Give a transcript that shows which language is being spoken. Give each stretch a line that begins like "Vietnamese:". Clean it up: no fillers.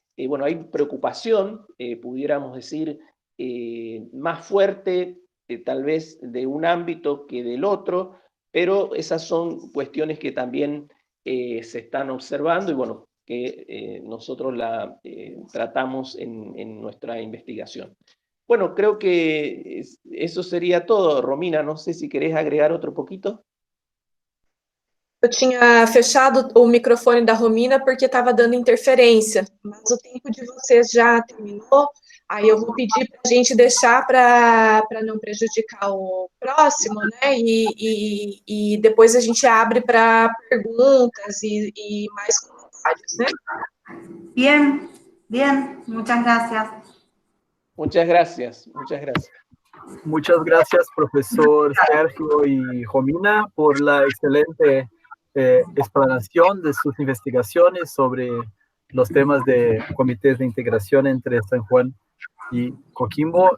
Spanish: Bueno, hay preocupación, pudiéramos decir, más fuerte, tal vez de un ámbito que del otro, pero esas son cuestiones que también se están observando y bueno, que nosotros la tratamos en nuestra investigación. Bueno, creo que eso sería todo. Romina, no sé si querés agregar otro poquito.
Portuguese: Eu tinha fechado o microfone da Romina porque estava dando interferência, mas o tempo de vocês já terminou, aí eu vou pedir para a gente deixar para não prejudicar o próximo, né? E depois a gente abre para perguntas e mais comentários, né?
Spanish: Bien, bien, muchas gracias. Muchas gracias, muchas gracias. Muchas gracias, profesor Sergio y Romina, por la excelente explanación de sus investigaciones sobre los temas de comités de integración entre San Juan y Coquimbo.